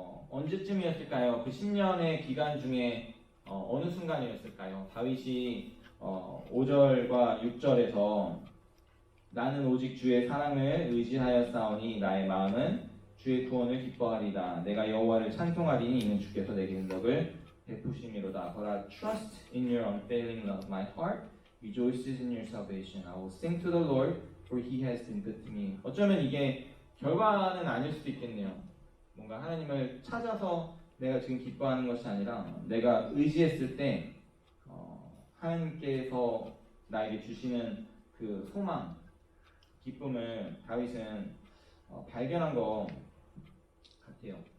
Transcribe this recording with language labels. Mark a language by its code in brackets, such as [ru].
[ko] 언제쯤이었을까요? 그 10년의 기간 중에 어느 순간이었을까요? 다윗이 5절과 6절에서 나는 오직 주의 사랑을 의지하여 싸우니 나의 마음은 주의 구원을 기뻐하리다. 내가 여호와를 찬송하리니 이는 주께서 내게 능력을 베푸심이로다. [en] But I trust in your unfailing love. My heart rejoices in your salvation. I will sing to the Lord, for he has been good to me. [ko] 어쩌면 이게 결과는 아닐 수도 있겠네요. 뭔가 하나님을 찾아서 내가 지금 기뻐하는 것이 아니라 내가 의지했을 때 하나님께서 나에게 주시는 그 소망, 기쁨을 다윗은 발견한 것 같아요.